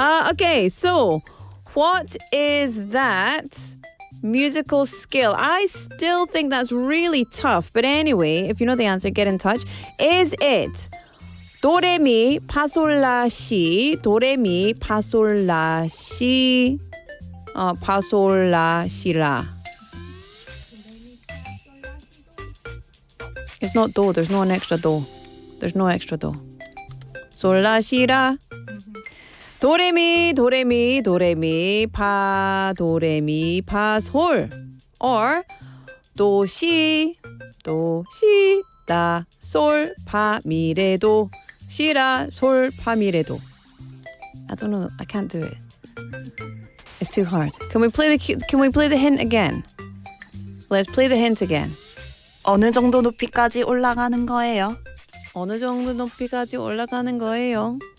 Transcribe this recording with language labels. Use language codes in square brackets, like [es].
[en] Okay, so what is that musical skill? I still think that's really tough. But anyway, if you know the answer, get in touch. Is it [ko] 도레미 파솔라시 도레미 파솔라시 파솔라시라? [en] It's not do. There's no an extra do. There's no extra do. [ko] 솔라시라. 도레미 도레미 도레미 파 도레미 파솔. Or 도시 도시 라 솔 파 미레도 시라 솔 파 미레도. [en] I don't know. I can't do it. It's too hard. Can we play the hint again? Let's play the hint again. [ko] 어느 정도 높이까지 올라가는 거예요? 어느 정도 높이까지 올라가는 거예요?